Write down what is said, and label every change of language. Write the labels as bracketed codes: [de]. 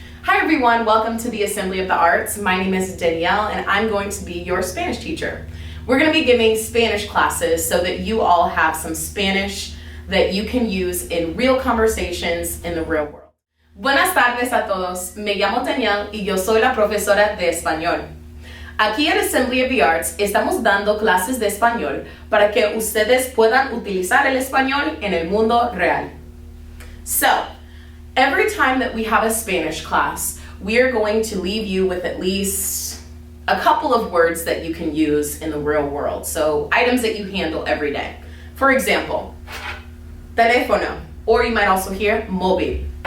[en] everyone, welcome to the Assembly of the Arts. My name is Danielle and I'm going to be your Spanish teacher. We're going to be giving Spanish classes so that you all have some Spanish that you can use in real conversations in the real world. [es] Buenas tardes a todos, me llamo Danielle y yo soy la profesora de español. Aquí en Assembly of the Arts estamos dando clases de español para que ustedes puedan utilizar el español en el mundo real. [en] So, every time that we have a Spanish class, we are going to leave you with at least a couple of words that you can use in the real world. So, items that you handle every day. For example, teléfono, or you might also hear móvil.